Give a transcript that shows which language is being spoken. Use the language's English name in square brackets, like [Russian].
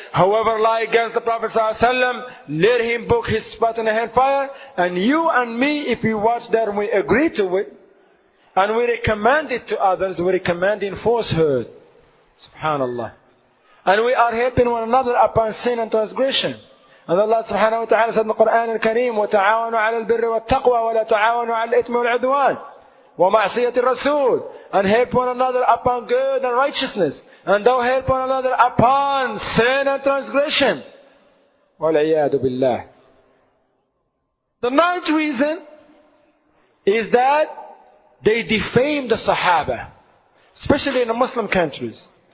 [English] Whoever lie against the Prophet sallallahu alaihi wasallam, let him book his spot in the hellfire. And you and me, if we watch that and we agree to it, and we recommend it to others, we recommend in falsehood. Subhanallah. And we are helping one another upon sin and transgression. And Allah subhanahu wa ta'ala said in the Quran al-Kareem, [Arabic] وَتَعَاوَنُوا عَلَى الْبِرِّ وَالتَّقْوَى وَلَا تَعَاوَنُوا عَلى الْإِثْمِ وَالْعُدْوَانِ وَمَعْصِيَةِ الرَّسُولِ. [English] And help one another upon good and righteousness. And don't help one another upon sin and transgression. [Arabic] وَالْعِيَاذُ بِاللَّهِ. [English] The ninth reason is that they defame the Sahaba, especially in the Muslim countries.